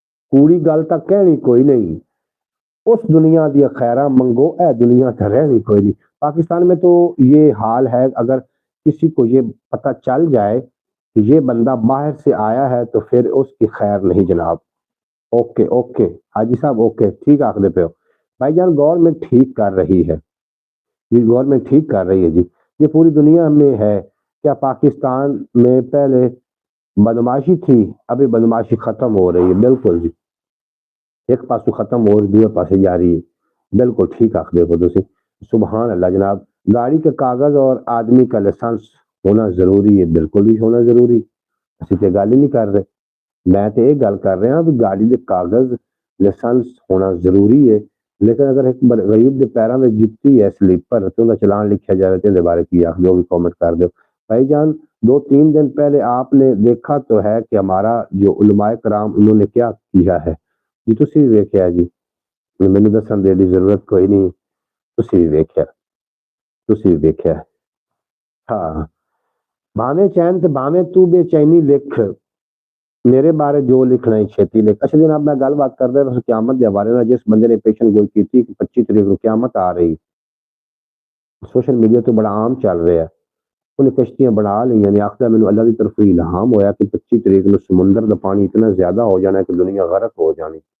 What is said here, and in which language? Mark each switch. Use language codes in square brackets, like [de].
[pa] پوری گل تک کہنی کوئی نہیں اس دنیا دی خیرہ منگو اے دنیا تے رہنی کوئی نہیں. [ur] پاکستان میں تو یہ حال ہے اگر کسی کو یہ پتہ چل جائے کہ یہ بندہ باہر سے آیا ہے تو پھر اس کی خیر نہیں جناب. اوکے اوکے حاجی صاحب اوکے ٹھیک آخر پہ ہو بھائی جان. گورنمنٹ ٹھیک کر رہی ہے یہ گورنمنٹ ٹھیک کر رہی ہے جی. یہ پوری دنیا میں ہے. کیا پاکستان میں پہلے بدماشی تھی ابھی بدماشی ختم ہو رہی ہے. [pa] بالکل جی ایک پاسو ختم ہو رہی دوسرے پاسے جاری ہے. بالکل ٹھیک آخر ہو تسی. [ur] سبحان اللہ جناب. گاڑی کے کاغذ اور آدمی کا لائسنس ہونا ضروری ہے. بالکل بھی ہونا ضروری. اسی تے گل ہی نہیں کر رہے میں تو یہ گل کر رہا بھی گاڑی کے کاغذ لائسنس ہونا ضروری ہے لیکن اگر ایک غریب کے پیروں میں جتی ہے سلیپر تو انہیں چلان لکھا جائے تو بارے کی آخ جو بھی کامنٹ کر دو. بھائی جان 2-3 دن پہلے آپ نے دیکھا تو ہے کہ ہمارا جو علماء کرام انہوں نے کیا کیا ہے جی. [pa] تسی بھی ویکھیا جی مینوں دسن دی ضرورت کوئی نہیں. تسی بھی ویکھیا ہاں باویں چین تے باویں تو بے چینی لکھ میرے بارے جو لکھنا ہے چھتی لکھ. اچھا جناب میں گل بات کردا بس قیامت دے حوالے نال. جس بندے نے پیشن گوئی کیتی کہ 25 تاریخ کو قیامت آ رہی, سوشل میڈیا تو بڑا عام چل رہا ہے. انہیں کشتیاں بنا لی نے, آخر مینوں اللہ کی طرف الہام ہویا کہ 25 تاریخ کو سمندر کا پانی اتنا زیادہ ہو جانا ہے کہ دنیا غرق ہو جانی.